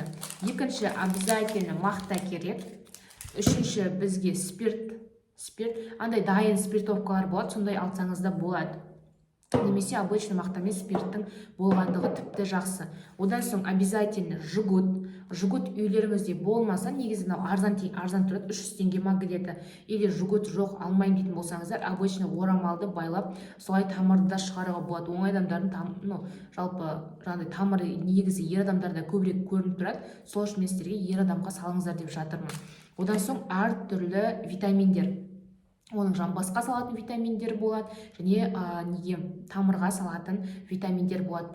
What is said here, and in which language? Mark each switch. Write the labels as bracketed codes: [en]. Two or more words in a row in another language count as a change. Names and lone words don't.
[kk] Екінші, обязательно мақта керек. Үшінші, бізге спирт, андай дайын спиртовкалар болады, сондай алсаңызда болады. Немесе обычный мақтамен спирттің болғандығы тіпті жақсы. Одан соң обязательно жгут үйлеріңізде болмаса, негізі арзан тұрады, 300 теңге ма [ru] где-то, или жгут [kk] жоқ алмайым дейтін болсаңыздар, обычный орамалды байлап солай тамырды да шығаруға болады. Оңай адамдардың жалпы тамыры негізі ер адамдарда көбірек көрініп тұрады. Сол үшін мен сіздерге ер адамға салыңыздар деп жатырмын. Одан соң әртүрлі витаминдер. оның жамбасқа салатын витаминдер болады, және неге тамырға салатын витаминдер болады.